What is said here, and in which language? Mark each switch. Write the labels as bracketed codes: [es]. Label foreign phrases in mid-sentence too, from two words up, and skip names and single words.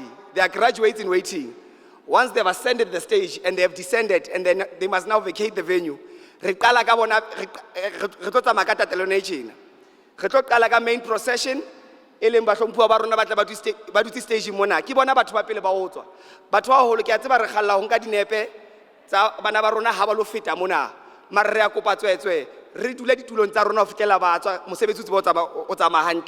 [en] They are graduates in waiting. Once they've ascended the stage and they have descended and then they must now vacate the venue, [st] re qala ka bona re tlo tsamaya ka tatelano e tjena. Re tlo qala ka [en] main procession [st] e leng bahlomphuwa ba rona ba tla ba dutse stage mona ke bona batho ba pele ba ho tswa. Batho ba holo ke a tseba re kgalla ho nka dinepe tsa bana ba rona ha ba lo feta mona, mara re a kopa tswetswe re dula ditulong tsa rona ho fitlela ba tswa mosebetsi o tsamaya hantle.